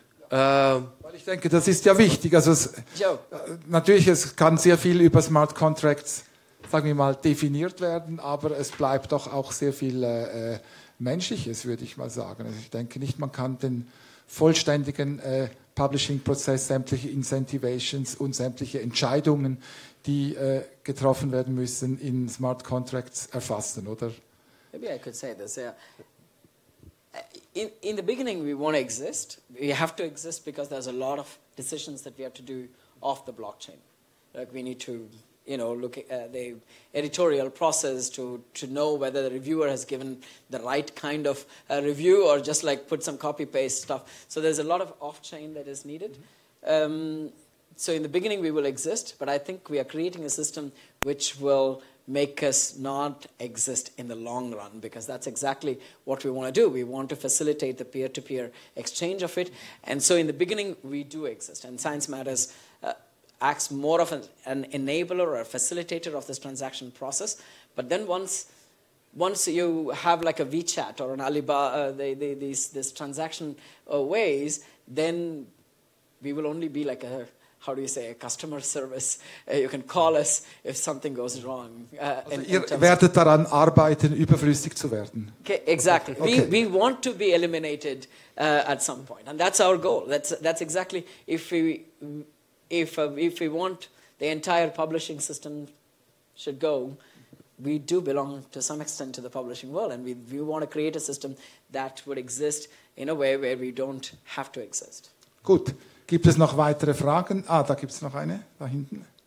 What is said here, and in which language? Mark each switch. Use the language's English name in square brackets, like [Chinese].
[German] Weil ich denke, das ist ja wichtig. Also natürlich, es kann sehr viel über Smart Contracts, sagen wir mal, definiert werden, aber es bleibt doch auch sehr viel Menschliches, würde ich mal sagen. Also ich denke nicht, man kann den vollständigen Publishing-Prozess, sämtliche Incentivations und sämtliche Entscheidungen, die getroffen werden müssen, in Smart Contracts erfassen, oder? [English] Maybe I could say this, yeah. In the beginning, we want to exist. We have to exist because there's a lot of decisions that we have to do off the blockchain. Like we need to, look at the editorial process to know whether the reviewer has given the right kind of review or just like put some copy-paste stuff. So there's a lot of off-chain that is needed. So in the beginning, we will exist, but I think we are creating a system which will make us not exist in the long run, because that's exactly what we want to do. We want to facilitate the peer-to-peer exchange of it. And so in the beginning, we do exist. And ScienceMatters acts more of an enabler or a facilitator of this transaction process. But then once you have like a WeChat or an Alibaba, these transaction ways, then we will only be like a customer service. You can call us if something goes wrong. [German] Ihr werdet daran arbeiten, überflüssig zu werden. [English] Okay, exactly. Okay. We want to be eliminated at some point, and that's our goal. That's exactly if we want the entire publishing system should go. We do belong to some extent to the publishing world, and we want to create a system that would exist in a way where we don't have to exist. [German] Gut. Gibt es noch weitere Fragen? Da gibt es noch eine, da hinten.